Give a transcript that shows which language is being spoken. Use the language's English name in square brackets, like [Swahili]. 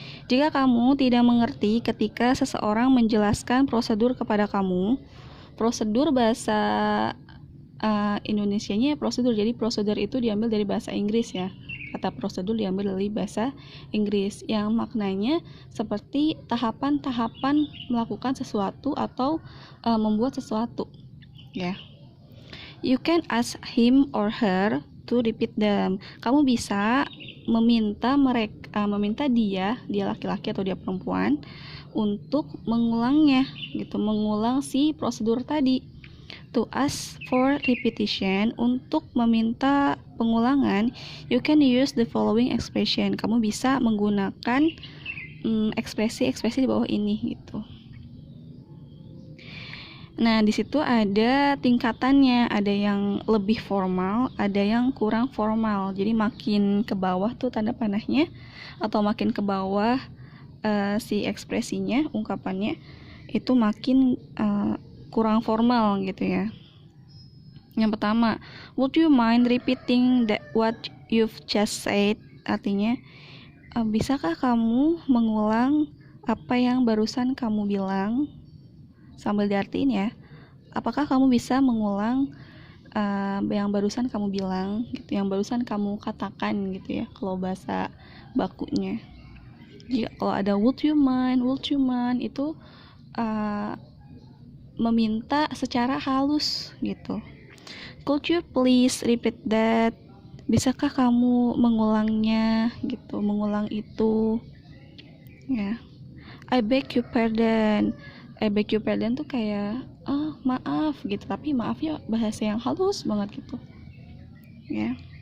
[Indonesian] Jika kamu tidak mengerti ketika seseorang menjelaskan prosedur kepada kamu, prosedur bahasa Indonesianya prosedur, jadi prosedur itu diambil dari bahasa Inggris ya. Kata prosedur diambil dari bahasa Inggris yang maknanya seperti tahapan-tahapan melakukan sesuatu atau membuat sesuatu ya. [English] You can ask him or her to repeat them. [Indonesian] Kamu bisa meminta dia laki-laki atau dia perempuan untuk mengulangnya gitu, mengulang si prosedur tadi. [English] To ask for repetition, [Indonesian] untuk meminta pengulangan, [English] you can use the following expression. [Indonesian] Kamu bisa menggunakan ekspresi-ekspresi di bawah ini gitu. Nah, di situ ada tingkatannya, ada yang lebih formal, ada yang kurang formal. Jadi makin ke bawah tuh tanda panahnya, atau makin ke bawah si ekspresinya, ungkapannya itu makin kurang formal gitu ya. Yang pertama, [English] would you mind repeating what you've just said? [Indonesian] Artinya, bisakah kamu mengulang apa yang barusan kamu bilang? Sambil diartiin ya. Apakah kamu bisa mengulang yang barusan kamu bilang gitu, yang barusan kamu katakan gitu ya, kalau bahasa bakunya. Jika kalau ada would you mind itu meminta secara halus gitu. [English] Could you please repeat that? [Indonesian] Bisakah kamu mengulangnya gitu, mengulang itu ya. [English] I beg your pardon. [Indonesian] I beg your pardon tuh kayak maaf gitu, tapi maafnya bahasa yang halus banget gitu ya.